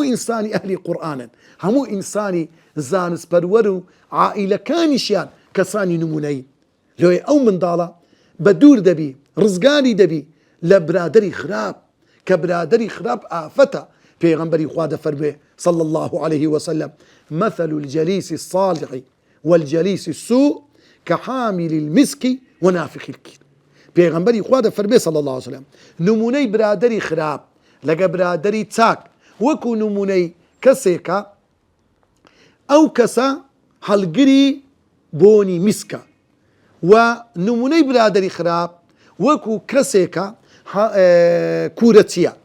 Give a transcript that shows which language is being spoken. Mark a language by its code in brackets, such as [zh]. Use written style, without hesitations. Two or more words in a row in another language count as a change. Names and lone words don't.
[ckb] ئینسانی ئەهلی قورئانن هەموو ئینسانی زانست پەروەر و عائیلەکانیشیان کەسانی نمونەیی لێ ئەو منداڵە بە دوور دەبی ڕزگاری دەبی لە برادری خراپ کە برادری خراپ ئافەتە پیغمبری خوا دەفەرمێ [ar] صلى الله عليه وسلم مثل الجليس الصالح والجليس السوء كحامل المسك ونافخ الكير. [ckb] پیغمبری خوا دەفەرمێ [ar] صلى الله عليه وسلم [ckb] نمونەی برادری خراپ لەگە برادری چاک وەکو نمونەی کەسێکە ئەو کەسە هەڵگری بۆنی میسکە و نمونەی برادری خراپ وەکو کەسێکە کوورەچیە.